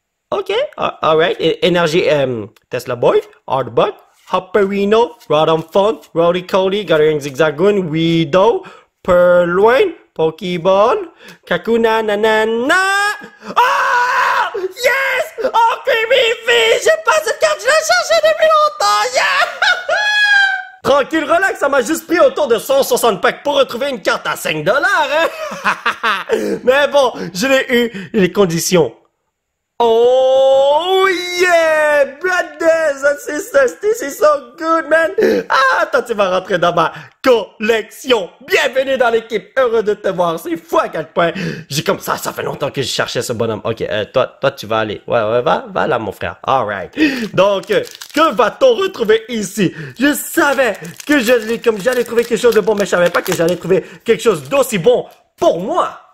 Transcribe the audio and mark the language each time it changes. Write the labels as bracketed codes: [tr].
[en] Ok, alright. Energy, Tesla Boy, Hardbug, Hopperino, Rodamphone, Rolly Coley, Gathering Zigzagoon, Weedo, Purloin, Pokéball, Kakuna, nanana. Ah! Yes! Oh, Creepy Fish! [fr] J'ai pas cette carte, je l'ai cherchée depuis longtemps! Yeah! Tranquille, relax, ça m'a juste pris autour de 160 packs pour retrouver une carte à 5 $, hein? Mais bon, je l'ai eu, les conditions. [en] Oh yeah, brothers and sisters, this is so good, man. [fr] Ah, toi tu vas rentrer dans ma collection. Bienvenue dans l'équipe, heureux de te voir. C'est fou à quel point j'ai comme ça fait longtemps que je cherchais ce bonhomme. Ok, toi tu vas aller. Ouais, va là mon frère. Alright. Donc, que va-t-on retrouver ici? Je savais que j'allais trouver quelque chose de bon, mais je savais pas que j'allais trouver quelque chose d'aussi bon pour moi.